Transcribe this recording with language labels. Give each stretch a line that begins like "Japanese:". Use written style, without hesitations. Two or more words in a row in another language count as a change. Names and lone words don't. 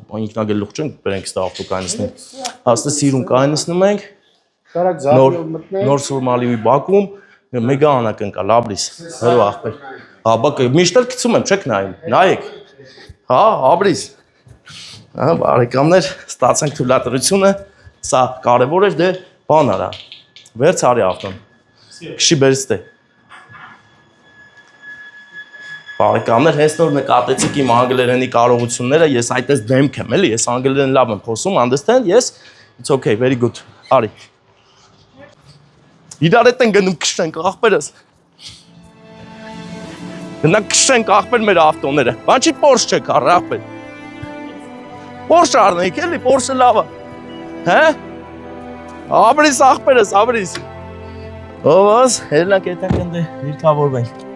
Armenian: ինքնագելուխ չենք, բերենք ստա ավտո կայնացնենք։ Հաստե սիրուն կայնացնում ենք։ Նոր Սուրմալիուի բակում մեգա անակնկալ, աբրիս, հրո ախպեր։ Հա, բակը միշտ էլ գցում եմ, չեք նայում, նայեք։ Հա, աբրիս։ Հա, բարեկամներ, ստացանք թույլատրությունը, սա կարևոր էր, դե բան արա։ Վերց արի ավտոն։ Քշի բերից դե։ Բարեկամներ, հենց նոր նկատեցիք իմ անգլերենի կարողությունները, ես այդպես դեմք եմ, էլի, ես անգլերեն լավ եմ խոսում, understand?
English: Yes? It's okay, very good։
Armenian: Արի։ Իրար հետ են գնում քշենք ախպերս։ Գնանք քշենք ախպեր մեր ավտոները։ Բան չի Porsche չեք առ ախպեր։ Porsche առնենք էլի, Porsche լավ է։ Հա? Աբրիս ախպերս, աբրիս։ Ովս, հելնանք այդտեղ ընդ դիրքավորվենք։